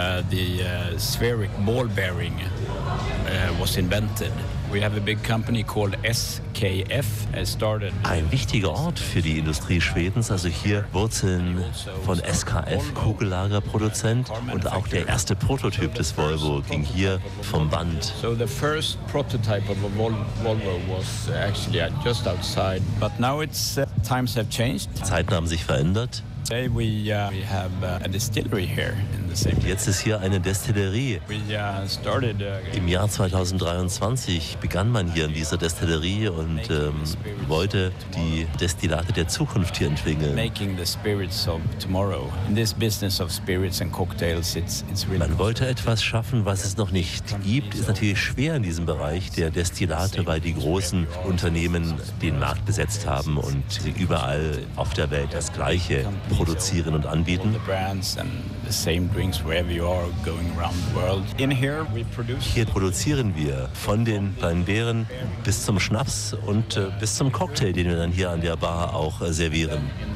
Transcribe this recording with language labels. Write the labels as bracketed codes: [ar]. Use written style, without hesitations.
[en] die spheric ball bearing was invented. We have a big company called SKF. [de] Ein wichtiger Ort für die Industrie Schwedens, also hier Wurzeln von SKF, Kugellagerproduzent, und auch der erste Prototyp des Volvo ging hier vom Band. [en] So the first prototype of a Volvo was actually just outside, but now it's times have changed. [de] Zeiten haben sich verändert. [en] Today we have a distillery here in the same. [de] Jetzt ist hier eine Destillerie. Im Jahr 2023 begann man hier in dieser Destillerie und wollte die Destillate der Zukunft hier entwickeln. [en] Making the spirits of tomorrow. In this business of spirits and cocktails, it's really. [de] Man wollte etwas schaffen, was es noch nicht gibt. Ist natürlich schwer in diesem Bereich der Destillate, weil die großen Unternehmen den Markt besetzt haben und überall auf der Welt das Gleiche produzieren und anbieten. Hier produzieren wir von den Beeren bis zum Schnaps und bis zum Cocktail, den wir dann hier an der Bar auch servieren.